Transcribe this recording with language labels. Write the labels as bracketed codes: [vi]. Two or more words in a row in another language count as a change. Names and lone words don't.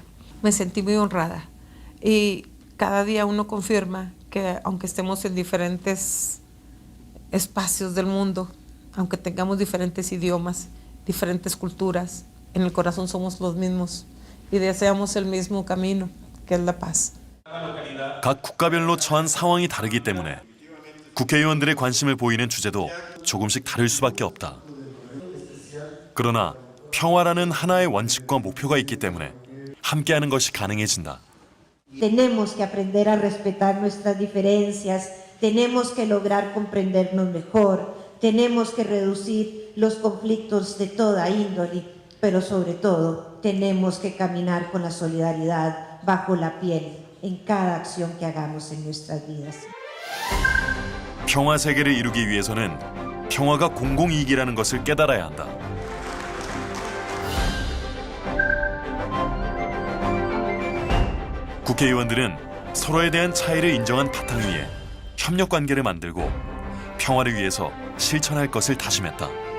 [es] Me sentí muy honrada y cada día uno confirma que aunque estemos en diferentes espacios del mundo, aunque tengamos diferentes idiomas, diferentes culturas, en el corazón somos los mismos y deseamos el mismo camino, que es la paz. [ko] 각 국가별로 처한 상황이 다르기 때문에 국회의원들의 관심을 보이는 주제도 조금씩 다를 수밖에 없다. 그러나 평화라는 하나의 원칙과 목표가 있기 때문에 함께하는 것이 가능해진다. [es] Tenemos que aprender a respetar nuestras diferencias, tenemos que lograr comprendernos mejor, tenemos que reducir los conflictos de toda índole, pero sobre todo tenemos que caminar con la solidaridad bajo la piel en cada acción que hagamos en nuestras vidas. [ko] 평화 세계를 이루기 위해서는 평화가 공공이익이라는 것을 깨달아야 한다. 국회의원들은 서로에 대한 차이를 인정한 바탕 위에 협력 관계를 만들고 평화를 위해서 실천할 것을 다짐했다.